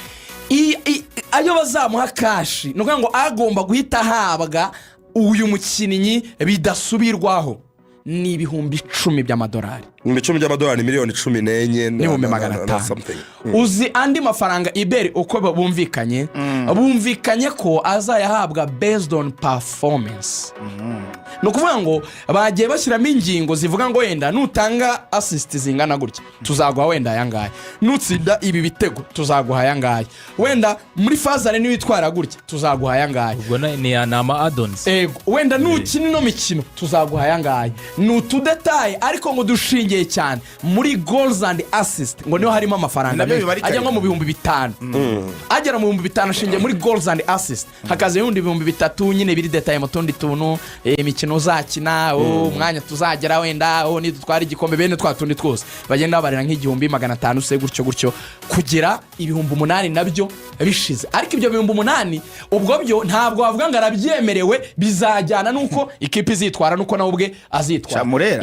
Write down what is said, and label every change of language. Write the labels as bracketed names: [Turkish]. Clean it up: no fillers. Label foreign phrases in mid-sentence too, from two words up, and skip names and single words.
[Kinyarwanda] Ayo bazamuha kashi nuko ngo agomba guhita habwa uyu mukinnyi bidasubirwaho ni ibihumbi 10 by'amadolari. Ni 10 by'amadolari miliyoni 14 n'ibihumbi 500. Uzi andi mafaranga Iberi uko bumvikanye bumvikanye ko azayahabwa [English] based on performance. [Kinyarwanda] Nukuvuga ngo bagiye bashyiramo ingingo zivuga ngo wenda nutanga assist zingana gutya tuzaguha wenda yangaye, nutsinda ibi bitego tuzaguha yangaye, wenda muri fazare ni witwara gutya tuzaguha yangaye. Ubwo ni ama add-ons. Wenda nukina no mikino tuzaguha yangaye. Nutu detail ariko ngo dushingiye cyane muri [English] goals and assist [Kinyarwanda] ngo niho harimo amafaranga ajya nko mu bihumbi 5. Agera mu bihumbi 5 ashingiye muri [English] goals and assist [Kinyarwanda] hakaze yundi bihumbi 3 nyine biri detail mu tundi tuntu umukino uzakina umwanya tuzagera wenda nidutwara igikombe bene twa tundi twose bagenda babarira nk'igihumbi 500 se gutyo kugera 8,000 nabyo bishize. Ariko ibyo 8,000 ubwo byo ntabwo wavuga ngo arabyemerewe, bizajyana nuko ikipe izitwara nuko nawe ubwe azitwara.